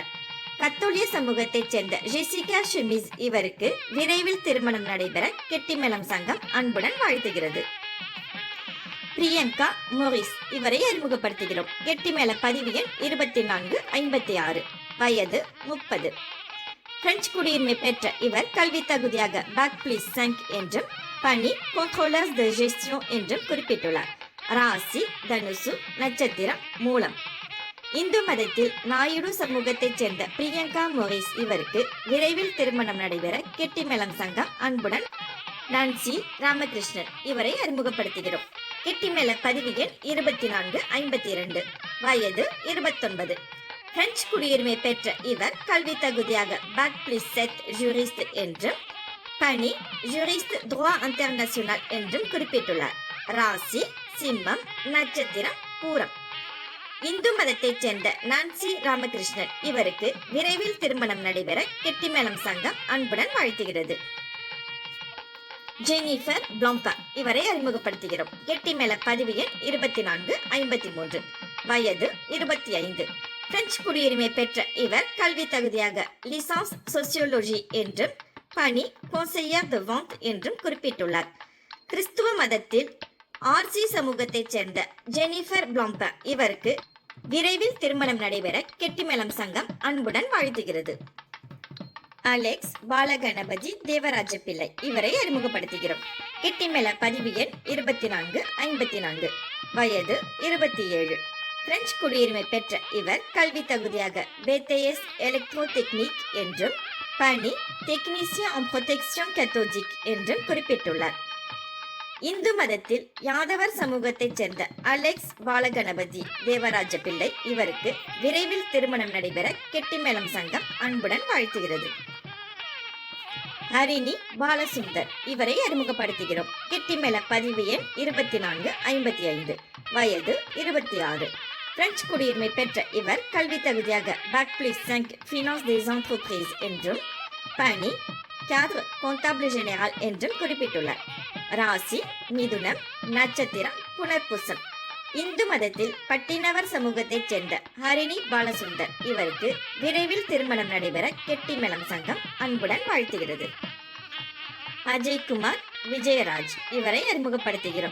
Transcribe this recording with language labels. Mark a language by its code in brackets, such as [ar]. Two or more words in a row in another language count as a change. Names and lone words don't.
[ta] கத்தோலிய சமூகத்தைச் சேர்ந்த ஜெசிகா ஷெமீஸ் இவருக்கு விரைவில் திருமணம் நடைபெற கெட்டிமேளம் சங்கம் அன்புடன் வாழ்த்துகிறது. பிரியங்கா மோரிஸ் இவரை அறிமுகப்படுத்துகிறோம். கெட்டிமேள பதிவு எண் 2456. வயது 30. பிரெஞ்சு குடியுரிமை பெற்ற இவர் கல்வி தகுதியாக [fr] Bac plus 5 [ta] என்றும் பணி [fr] contrôleur de gestion [ta] என்றும் குறிப்பிட்டுள்ளார். ராசி தனுசு, நட்சத்திரம் மூலம். இந்து மதத்தில் நாயுடு சமூகத்தைச் சேர்ந்த பிரியங்கா மோரிஸ் இவருக்கு விரைவில் திருமணம் நடைபெற கெட்டிமேளம் சங்கம் அன்புடன் நான்சி ராமகிருஷ்ணன் இவரை அறிமுகப்படுத்துகிறோம். கெட்டிமேள பதிவு எண் 2452. வயது 29. பிரெஞ்சு குடியுரிமை பெற்ற இவர் கல்வி தகுதியாக [fr] Bac plus 7 juriste [ta] என்றும் பணி [fr] juriste droit international [ta] என்றும் குறிப்பிட்டுள்ளார். ராசி சிம்மம், நட்சத்திரம் பூரம். இந்து மதத்தைச் சேர்ந்த நான்சி ராமகிருஷ்ணன் இவருக்கு விரைவில் திருமணம் நடைபெற கெட்டிமேளம் சங்கம் அன்புடன் வாழ்த்துகிறது. ஜெனிஃபர் பிளாங்கா இவரை அறிமுகப்படுத்துகிறோம். கெட்டிமேள பதிவு எண் 2453. வயது 25. பிரெஞ்சு குடியுரிமை பெற்ற இவர் கல்வி தகுதியாக [fr] licence sociologie [ta] என்றும் பணி [fr] conseiller de vente [ta] என்றும் குறிப்பிட்டுள்ளார். கிறிஸ்துவ மதத்தில் ஆர்சி சமூகத்தைச் சேர்ந்த ஜெனிஃபர் பிளாங்கா இவருக்கு விரைவில் திருமணம் நடைபெற கெட்டிமேளம் சங்கம் அன்புடன் வாழ்த்துகிறது. அலெக்ஸ் பாலகணபதி தேவராஜ பிள்ளை இவரை அறிமுகப்படுத்துகிறோம். கெட்டிமேள பதிவு எண் 2454. வயது 27. பிரெஞ்சு குடியுரிமை பெற்ற இவர் கல்வி தகுதியாக [fr] BTS électrotechnique [ta] என்றும் பணி [fr] technicien en protection cathodique [ta] என்றும் குறிப்பிட்டுள்ளார். இந்து மதத்தில் யாதவர் சமூகத்தைச் சேர்ந்த அலெக்ஸ் பாலகணபதி தேவராஜ பிள்ளை இவருக்கு விரைவில் திருமணம் நடைபெற கெட்டிமேளம் சங்கம் அன்புடன் வாழ்த்துகிறது. ஹரிணி பாலசுந்தர் இவரை அறிமுகப்படுத்துகிறோம். கெட்டிமேள பதிவு எண் 2455. வயது 26. பிரெஞ்சு குடியுரிமை பெற்ற இவர் கல்வி தகுதியாக [fr] Bac plus 5 finance des entreprises [ta] என்றும் பணி [fr] cadre comptable général [ta] என்றும் குறிப்பிட்டுள்ளார். ராசி மிதுனம், நட்சத்திரம் புனர்பூசம். இந்து மதத்தில் பட்டினவர் சமூகத்தைச் சேர்ந்த ஹரிணி பாலசுந்தர் இவருக்கு விரைவில் திருமணம் நடைபெற கெட்டிமேளம் சங்கம் அன்புடன் வாழ்த்துகிறது. அஜய்குமார் விஜயராஜ் இவரை அறிமுகப்படுத்துகிறோம்.